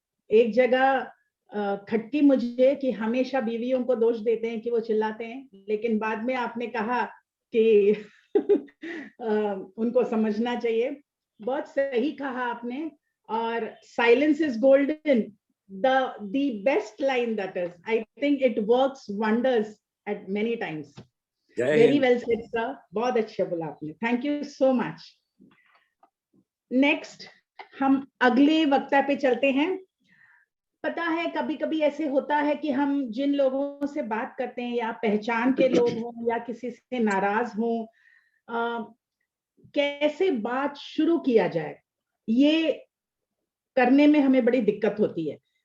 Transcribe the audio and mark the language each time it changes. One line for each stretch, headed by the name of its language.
Hindi: एक जगह खटकी मुझे कि हमेशा बीवियों को दोष देते हैं कि वो चिल्लाते हैं, लेकिन बाद में आपने कहा कि उनको समझना चाहिए। बहुत सही कहा आपने।
English: और silence is golden, the best line that is, I think it works wonders at many times. Very well said sir,
Hindi: बहुत अच्छा बोला आपने,
English: thank you so much.
Hindi: Next हम अगले वक्ता पे चलते हैं। पता है कभी कभी ऐसे होता है कि हम जिन लोगों से बात करते हैं या पहचान के लोग हों या किसी से नाराज हों, कैसे बात शुरू किया जाए ये करने में हमें बड़ी दिक्कत होती है।